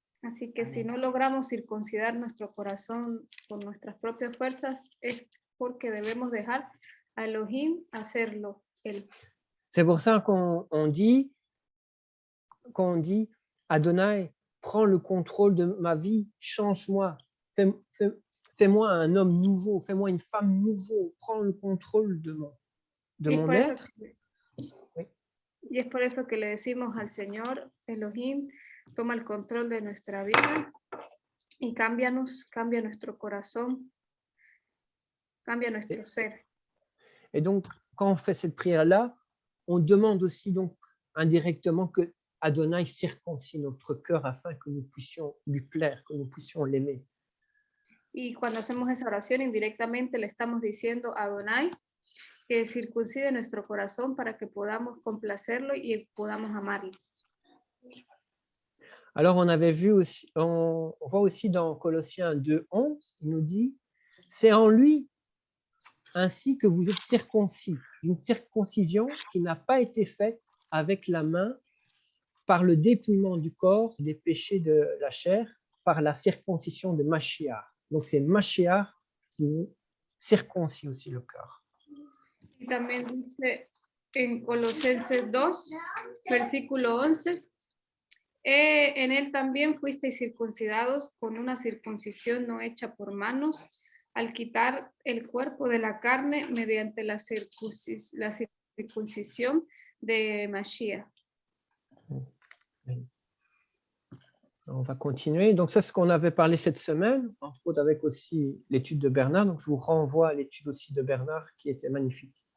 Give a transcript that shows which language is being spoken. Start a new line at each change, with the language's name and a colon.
Spanish: Así que si no logramos circuncidar nuestro corazón con nuestras propias fuerzas, es porque debemos dejar a Elohim hacerlo él.
French: C'est pour ça qu'on dit, Adonai, prends le contrôle de ma vie, change-moi, fais-moi un homme nouveau, fais-moi une femme nouveau, prends le contrôle de mon être. Oui.
Spanish: Y es por eso que le decimos al Señor, Elohim, toma el control de nuestra vida y cámbianos, cambia nuestro corazón, cambia nuestro ser.
French: Et donc, quand on fait cette prière-là, on demande aussi donc indirectement que Adonai circoncis notre cœur afin que nous puissions lui plaire, que nous puissions l'aimer.
Spanish: Y cuando hacemos esa oración, indirectamente le estamos diciendo a Adonai que circuncide nuestro corazón para que podamos complacerlo y podamos amarlo.
French: Alors, on avait vu aussi, on voit aussi dans Colossiens 2:11, il nous dit, c'est en lui ainsi que vous êtes circoncis, une circoncision qui n'a pas été faite avec la main par le dépouillement du corps des péchés de la chair, par la circoncision de Mashiach. Donc, c'est Mashiach qui nous circoncit aussi le cœur.
Spanish: Y también dice en Colosenses 2, versículo 11, en él también fuisteis circuncidados con una circuncisión no hecha por manos, al quitar el cuerpo de la carne mediante la circuncisión de Mashiach.
French: On va continuer. Donc, ça, c'est ce qu'on avait parlé cette semaine, entre autres avec aussi l'étude de Bernard. Donc, je vous renvoie à l'étude aussi de Bernard qui était magnifique.